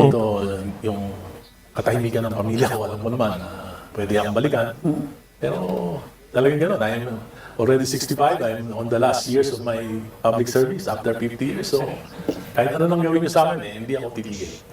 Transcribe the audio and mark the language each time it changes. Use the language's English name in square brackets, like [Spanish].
[Filipino] dito, yung katahimikan ng pamilya ko, alam mo naman, pwede akong balikan. Pero talagang gano'n, [English] I'm already 65, I'm on the last years of my public service after 50 years. [Filipino] So, kahit ano nang gawin niyo sa akin, hindi ako titigil.